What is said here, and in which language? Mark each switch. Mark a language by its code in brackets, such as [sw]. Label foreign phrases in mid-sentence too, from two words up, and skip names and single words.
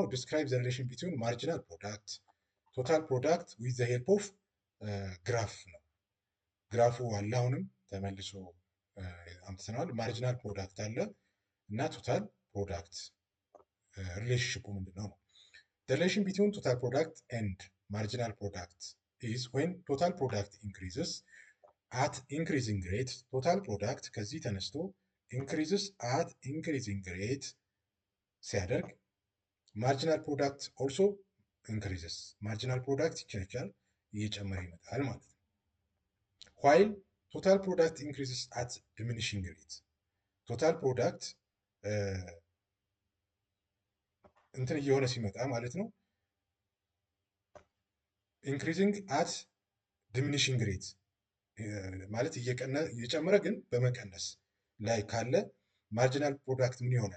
[en] describe the relation between marginal product total product with the help of graph ነው። [am] ግራፉ አለ፣ አሁንም ተመልሶ አምጥተናል። [en] marginal product [am] አለ እና [en] total product relationship [am] ምንድነው ነው። [en] The relation between total product and marginal product is when total product increases at increasing rate, total product [am] ከዚህ ተነስቶ [en] increases at increasing rate ሲያደርግ marginal product also increases, marginal product [am] ይጨምራል፣ እየጨመረ ይመጣል ማለት ነው። [en] while total product increases at diminishing rate። total product [am] እንትን እየሆነ ሲመጣ ማለት ነው [en] increasing at diminishing rate [am] ማለት እየጨመረ ግን በመቀነስ ላይ ካለ [en] marginal product [am] ምን ይሆናል?